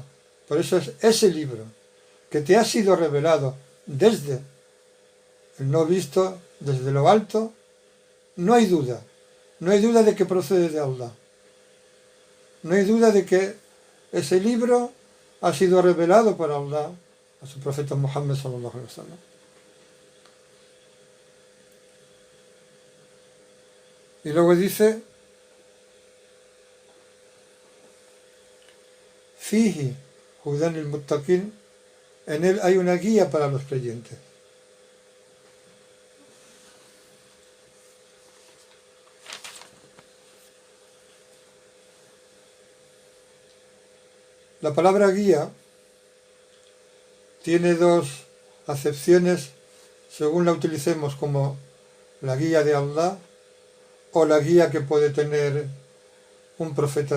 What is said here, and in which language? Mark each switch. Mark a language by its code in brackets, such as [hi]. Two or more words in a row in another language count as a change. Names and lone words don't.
[es] Por eso es ese libro que te ha sido revelado desde el no visto, desde lo alto. No hay duda de que procede de Allah. No hay duda de que ese libro ha sido revelado por Allah a su profeta Muhammad [ar] صلى الله عليه وسلم. [es] Y luego dice, [ar] فيه هدى المتقين, [es] en él hay una guía para los creyentes. La palabra guía tiene dos acepciones según la utilicemos, como la guía de Allah o la guía que puede tener un profeta